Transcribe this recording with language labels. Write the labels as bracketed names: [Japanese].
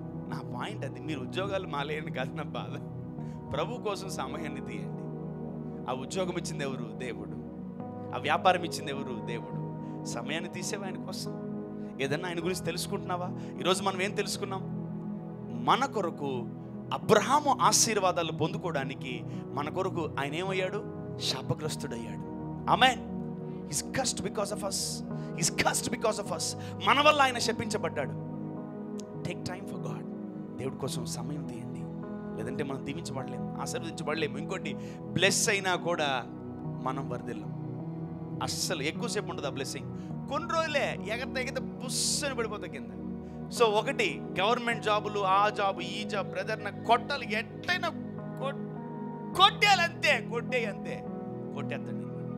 [Telugu] నా పాయింట్ అది. మీరు ఉద్యోగాలు మాలేని కాదు నా బాధ. ప్రభు కోసం సమయాన్ని తీయండి. ఆ ఉద్యోగం ఇచ్చింది ఎవరు? దేవుడు. ఆ వ్యాపారం ఇచ్చింది ఎవరు? దేవుడు. సమయాన్ని తీసేవా ఆయన కోసం? ఏదన్నా ఆయన గురించి తెలుసుకుంటున్నావా? ఈరోజు మనం ఏం తెలుసుకున్నాం? మన కొరకు అబ్రహాము ఆశీర్వాదాలు పొందుకోవడానికి మన కొరకు ఆయన ఏమయ్యాడు? శాపగ్రస్తుడయ్యాడు. ఆమేన్. [English] He's cursed because of us. He's cursed because of us. [Telugu] మన వల్ల ఆయన శపించబడ్డాడు. [English] Take time for God. [Telugu] దేవుడి కోసం సమయం తీయండి, లేదంటే మనం దీవించబడలేము, ఆశీర్వదించబడలేము. ఇంకోటి, బ్లెస్ అయినా కూడా మనం వర్ధిల్లం. అస్సలు ఎక్కువసేపు ఉండదు ఆ బ్లెస్సింగ్. కొన్ని రోజులే ఎగత బుస్సని పడిపోతా కింద. సో ఒకటి, గవర్నమెంట్ జాబులు, ఆ జాబు ఈ జాబ్ బ్రదర్ నాకు కొట్టాలి, ఎట్లయినా కొట్టేయాలంతే, కొట్టేస్తాడు.